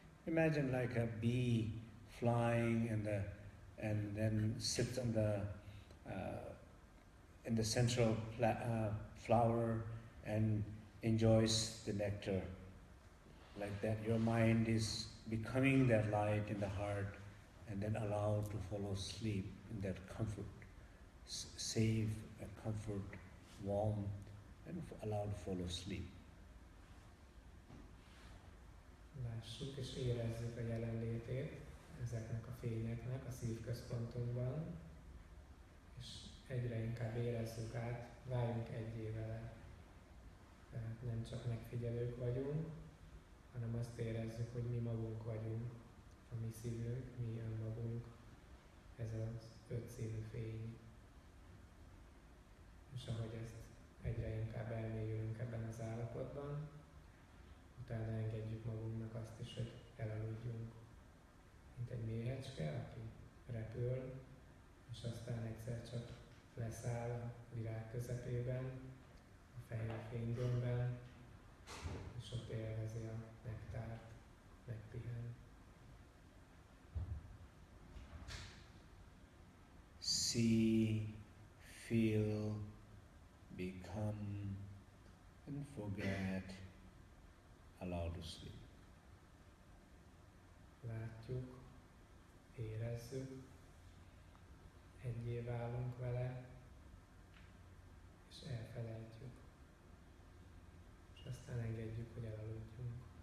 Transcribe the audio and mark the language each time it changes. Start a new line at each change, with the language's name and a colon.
English: Imagine like a bee flying and then sits on in the central flower and enjoys the nectar. Like that, your mind is becoming that light in the heart, and then allow to follow sleep in that comfort, safe and comfort, warm, and allow to follow sleep.
Hungarian: Lássuk és érezzük a jelenlétét ezeknek a fényeknek a szívközpontunkban, és egyre inkább érezzük át, váljunk egyé vele. Tehát nem csak megfigyelők vagyunk, hanem azt érezzük, hogy mi magunk vagyunk, a mi szívünk, mi önmagunk, ez az ötszínű fény. És ahogy ezt egyre inkább elmélyülünk ebben az állapotban, utána engedjük magunknak azt is, hogy elaludjunk, mint egy méhecske, aki repül, és aztán egyszer csak leszáll a virág közepében, a fehér fénygömbben, és ott élvezi a nektárt, megpihen.
English: See, feel, become, and forget. Allow to sleep.
Hungarian: Látjuk, érezzük, egyé válunk vele, és elfelejtjük. És aztán engedjük, hogy elaludjunk.